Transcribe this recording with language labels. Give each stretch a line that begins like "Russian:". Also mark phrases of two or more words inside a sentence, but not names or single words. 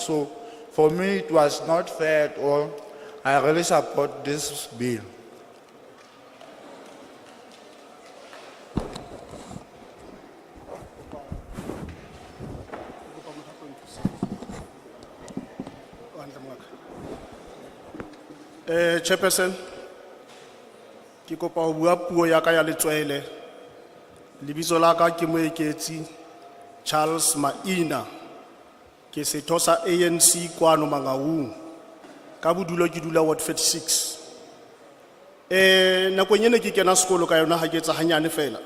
English: So for me, it was not fair at all. I really support this bill. Chairperson,
Southern Sotho: ke kopa ho bua puo ya ka ya letswele. Lebitso la ka ke Moeketsi Charles Maina. Ke setho sa ANC kwano Mangaung. Ka bodulo ke dula Ward 46. Nakong ena ke kena sekolo ka yona ha ke etsa hanyane fela.